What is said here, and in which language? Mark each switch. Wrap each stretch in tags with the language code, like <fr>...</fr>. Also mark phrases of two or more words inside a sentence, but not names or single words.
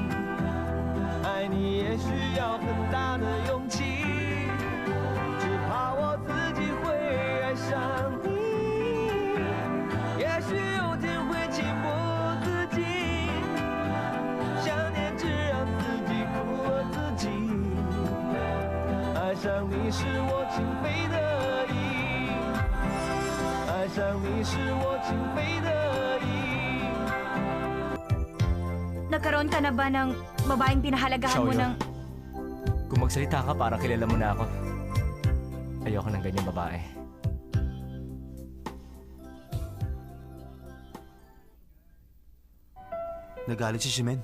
<zh>爱你也需要很大的勇气，只怕我自己会爱上你，也许有天会情不自禁，想念只让自己苦了自己。爱上你是我情非得已，爱上你是我情非得已。</zh> <tl>Nagkaroon ka na ba ng babaeng pinahalagahan mo Xiaoyo. ng... Kung magsalita ka, parang kilala mo na ako. Ayoko ng ganyang babae. Nagalit si Shimen.</tl>